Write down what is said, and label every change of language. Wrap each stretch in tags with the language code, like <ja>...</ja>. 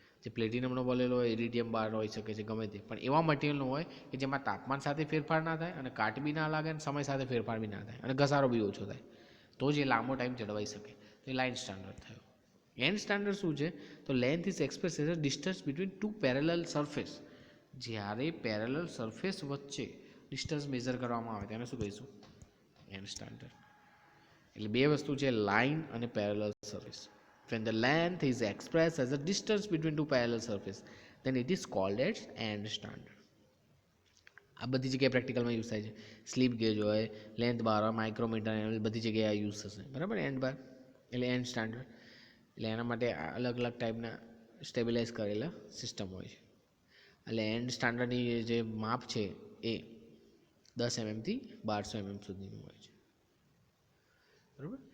<gu>જે પ્લેટિનમનો બોલેલો હોય, ઇરિડિયમ બાર હોઈ શકે છે, ગમે તે, પણ એવા મટીરિયલનો હોય કે જેમાં તાપમાન સાથે ફેરફાર ના થાય અને કાટ બી ના લાગે અને સમય સાથે ફેરફાર બી ના થાય અને ઘસારો બી ઓછો થાય, તો જ એ લાંબો ટાઈમ જળવાઈ શકે. તો એ લાઇન સ્ટાન્ડર્ડ થયો. એન્ડ સ્ટાન્ડર્ડ શું છે?</gu> <en>તો length is express as a distance between two parallel surface.</en> <gu>જ્યારે પેરેલલ સરફેસ વચ્ચે ડિસ્ટન્સ મેઝર કરવામાં આવે તેને શું કહીશું? And standard. એટલે બે વસ્તુ છે, લાઇન અને parallel surface.</gu> <en>When the length is expressed as a distance between two parallel surfaces, then it is called as end standard.</en> <gu>આ બધી જગ્યાએ પ્રેક્ટિકલમાં યુઝ થાય છે. સ્લીપ ગેજ હોય, લેન્થ બાર હોય, માઇક્રોમીટર, બધી જગ્યાએ આ યુઝ થશે, બરાબર. એન્ડ બાર એટલે એન્ડ સ્ટાન્ડર્ડ. એટલે એના માટે અલગ અલગ ટાઈપના સ્ટેબિલાઇઝ કરેલા સિસ્ટમ હોય છે. એટલે એન્ડ સ્ટાન્ડર્ડની જે માપ છે એ 10 mm થી 1200 mm સુધીનું હોય છે, બરાબર.</gu>